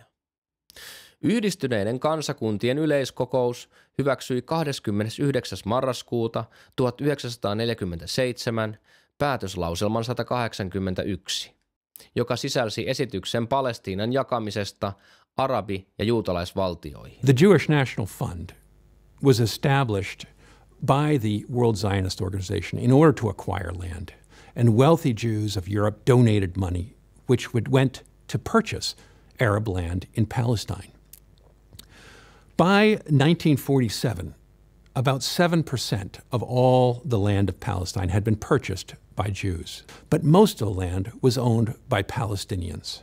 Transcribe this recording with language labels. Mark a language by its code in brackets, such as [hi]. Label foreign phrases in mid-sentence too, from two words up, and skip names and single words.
[fi] Yhdistyneiden kansakuntien yleiskokous hyväksyi 29. marraskuuta 1947 päätöslauselman 181, joka sisälsi esityksen Palestiinan jakamisesta arabi- ja juutalaisvaltioihin. [en] The Jewish National Fund was established by the World Zionist Organization in order to acquire land, and wealthy Jews of Europe donated money which went to purchase Arab land in Palestine. By 1947, about 7% of all the land of Palestine had been purchased by Jews, but most of the land was owned by Palestinians.